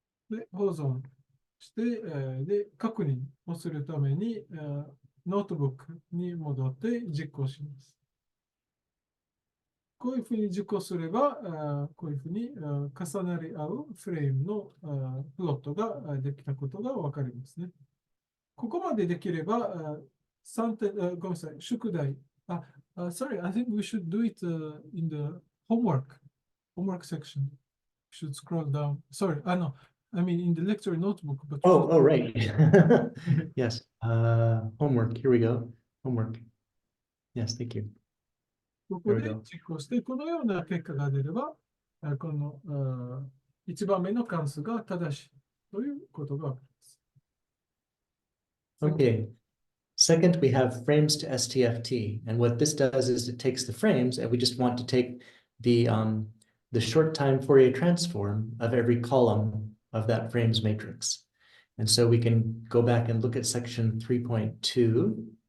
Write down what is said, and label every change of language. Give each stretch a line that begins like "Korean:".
Japanese: で、保存して、で、確認をするために、ノートブックに戻って実行します。こういうふうに実行すれば、こういうふうに重なり合うフレームのプロットができたことがわかりますね。ここまでできれば、3点、ごめんなさい、宿題。
English: sorry, I think we should do it in the homework section. We should scroll down. Sorry, I mean in the lecture notebook, but Oh, right. Yes. Homework. Here we go. Homework. Yes, thank you.
Japanese: ここで実行して、このような結果が出れば、この1番目の関数が正しいということがわかります。
English: Okay. Second, we have frames to STFT. And what this does is it takes the frames and we just want to take the short time Fourier transform of every column of that frames matrix. And so we can go back and look at section 3.2.